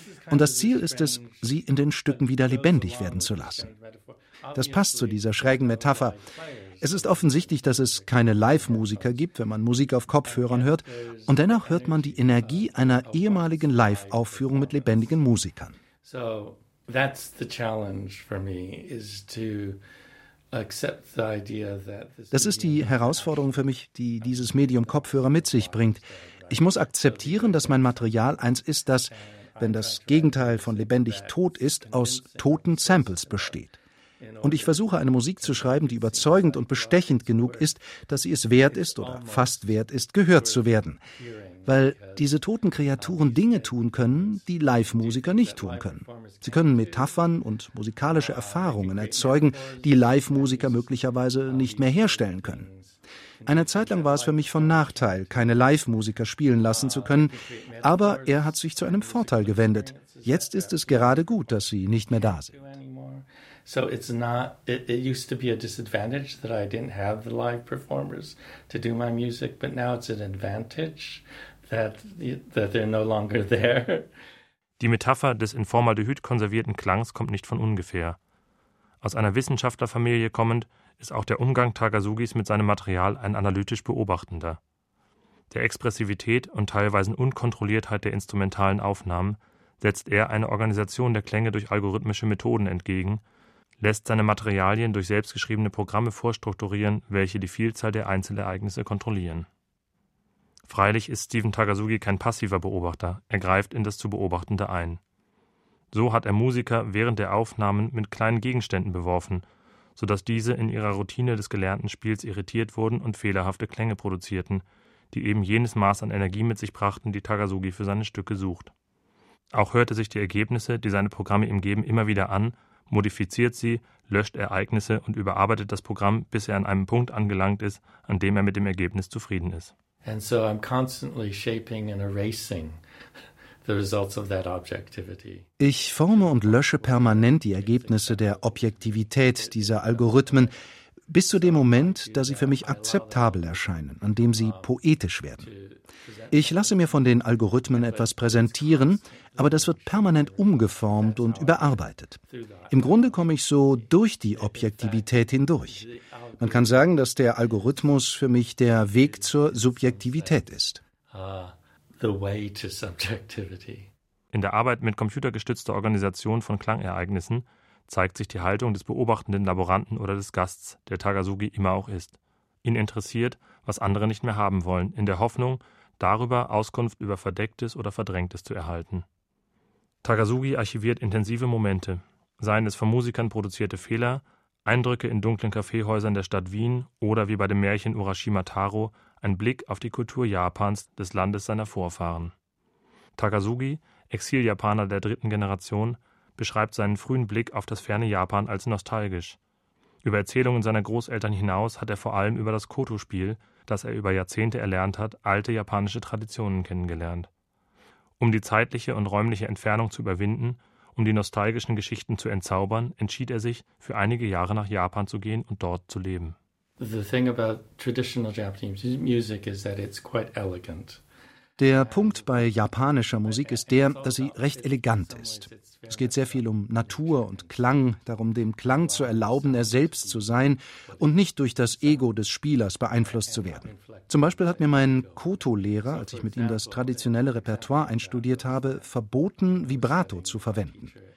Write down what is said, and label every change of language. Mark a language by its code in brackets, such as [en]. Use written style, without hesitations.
[de] Und das Ziel ist es, sie in den Stücken wieder lebendig werden zu lassen. Das passt zu dieser schrägen Metapher. Es ist offensichtlich, dass es keine Live-Musiker gibt, wenn man Musik auf Kopfhörern hört. Und dennoch hört man die Energie einer ehemaligen Live-Aufführung mit lebendigen Musikern. [en] That's the challenge for me, is to accept the idea that this. [de] Das ist die Herausforderung für mich, die dieses Medium Kopfhörer mit sich bringt. Ich muss akzeptieren, dass mein Material eins ist, das, wenn das Gegenteil von lebendig tot ist, aus toten Samples besteht. Und ich versuche, eine Musik zu schreiben, die überzeugend und bestechend genug ist, dass sie es wert ist oder fast wert ist, gehört zu werden. Weil diese toten Kreaturen Dinge tun können, die Live-Musiker nicht tun können. Sie können Metaphern und musikalische Erfahrungen erzeugen, die Live-Musiker möglicherweise nicht mehr herstellen können. Eine Zeit lang war es für mich von Nachteil, keine Live-Musiker spielen lassen zu können, aber er hat sich zu einem Vorteil gewendet. Jetzt ist es gerade gut, dass sie nicht mehr da sind. [en] So it's not, it used to be a disadvantage that I didn't have the live performers to do my music, but now it's an advantage that they're no longer there. [de] Die Metapher des in Formaldehyd konservierten Klangs kommt nicht von ungefähr. Aus einer Wissenschaftlerfamilie kommend, ist auch der Umgang Takasugis mit seinem Material ein analytisch beobachtender. Der Expressivität und teilweise Unkontrolliertheit der instrumentalen Aufnahmen setzt er eine Organisation der Klänge durch algorithmische Methoden entgegen, lässt seine Materialien durch selbstgeschriebene Programme vorstrukturieren, welche die Vielzahl der Einzelereignisse kontrollieren. Freilich ist Stephen Takasugi kein passiver Beobachter, er greift in das zu Beobachtende ein. So hat er Musiker während der Aufnahmen mit kleinen Gegenständen beworfen, sodass diese in ihrer Routine des gelernten Spiels irritiert wurden und fehlerhafte Klänge produzierten, die eben jenes Maß an Energie mit sich brachten, die Takasugi für seine Stücke sucht. Auch hört er sich die Ergebnisse, die seine Programme ihm geben, immer wieder an, modifiziert sie, löscht Ereignisse und überarbeitet das Programm, bis er an einem Punkt angelangt ist, an dem er mit dem Ergebnis zufrieden ist. [en] And so I'm constantly shaping and erasing the results of that objectivity. [de] Ich forme und lösche permanent die Ergebnisse der Objektivität dieser Algorithmen bis zu dem Moment, da sie für mich akzeptabel erscheinen, an dem sie poetisch werden. Ich lasse mir von den Algorithmen etwas präsentieren, aber das wird permanent umgeformt und überarbeitet. Im Grunde komme ich so durch die Objektivität hindurch. Man kann sagen, dass der Algorithmus für mich der Weg zur Subjektivität ist. [en] the way to subjectivity. [de] In der Arbeit mit computergestützter Organisation von Klangereignissen zeigt sich die Haltung des beobachtenden Laboranten oder des Gasts, der Tagazugi immer auch ist. Ihn interessiert, was andere nicht mehr haben wollen, in der Hoffnung, darüber Auskunft über Verdecktes oder Verdrängtes zu erhalten. Tagazugi archiviert intensive Momente, seien es von Musikern produzierte Fehler, Eindrücke in dunklen Kaffeehäusern der Stadt Wien oder wie bei dem Märchen Urashima Taro, ein Blick auf die Kultur Japans, des Landes seiner Vorfahren. Tagazugi, Exiljapaner der dritten Generation, beschreibt seinen frühen Blick auf das ferne Japan als nostalgisch. Über Erzählungen seiner Großeltern hinaus hat er vor allem über das Koto-Spiel, das er über Jahrzehnte erlernt hat, alte japanische Traditionen kennengelernt. Um die zeitliche und räumliche Entfernung zu überwinden, um die nostalgischen Geschichten zu entzaubern, entschied er sich, für einige Jahre nach Japan zu gehen und dort zu leben. [en] The thing about traditional Japanese music is that it's quite elegant. [de] Der Punkt bei japanischer Musik ist der, dass sie recht elegant ist. Es geht sehr viel um Natur und Klang, darum dem Klang zu erlauben, er selbst zu sein und nicht durch das Ego des Spielers beeinflusst zu werden. Zum Beispiel hat mir mein Koto-Lehrer, als ich mit ihm das traditionelle Repertoire einstudiert habe, verboten, Vibrato zu verwenden.